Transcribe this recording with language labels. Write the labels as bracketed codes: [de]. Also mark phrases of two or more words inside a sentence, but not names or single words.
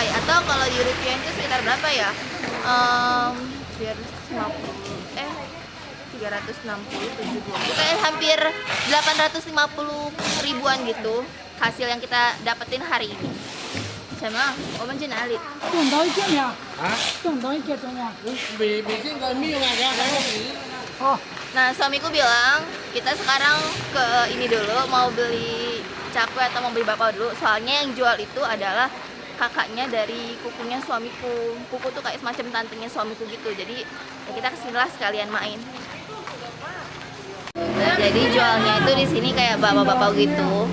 [id] Atau kalau di rupiah itu sekitar berapa ya? 360 70. Kayak hampir 850 ribuan gitu hasil yang kita dapetin hari ini. Sama, Oman Jin Ali. [yue] 动到一件呀，啊，动到一件怎样？未見過咩啊？哦， [id] Nah, suamiku bilang kita sekarang ke ini dulu mau beli cakwe atau mau beli bakpao dulu. Soalnya yang jual itu adalah kakaknya dari kukunya suamiku. Kuku tuh kayak semacam tantenya suamiku gitu. Jadi ya kita kesinilah sekalian main. Nah, jadi jualnya itu di sini kayak bapak-bapak gitu.